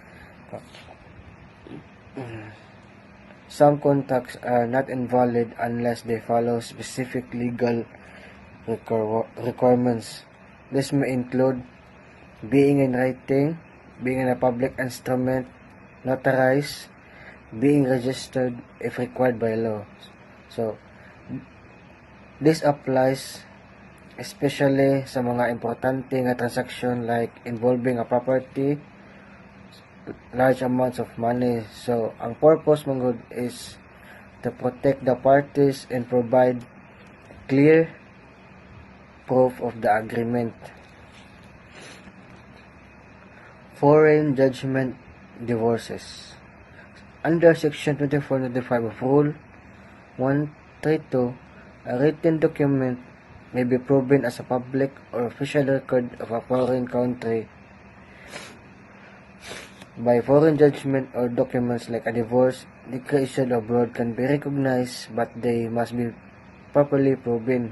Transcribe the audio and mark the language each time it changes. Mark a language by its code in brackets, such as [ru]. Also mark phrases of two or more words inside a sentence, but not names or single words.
[en] Some contracts are not invalid unless they follow specific legal requirements. This may include being in writing, being in a public instrument, notarized, being registered if required by law. So, this applies especially [hil] sa mga importante nga transaction [en] like involving a property, large amounts of money. So, [hil] ang purpose mong good [en] is to protect the parties and provide clear proof of the agreement. Foreign judgment divorces. Under Section 2495 of Rule 132, a written document may be proven as a public or official record of a foreign country by foreign judgment, or documents like a divorce decree issued abroad can be recognized, but they must be properly proven.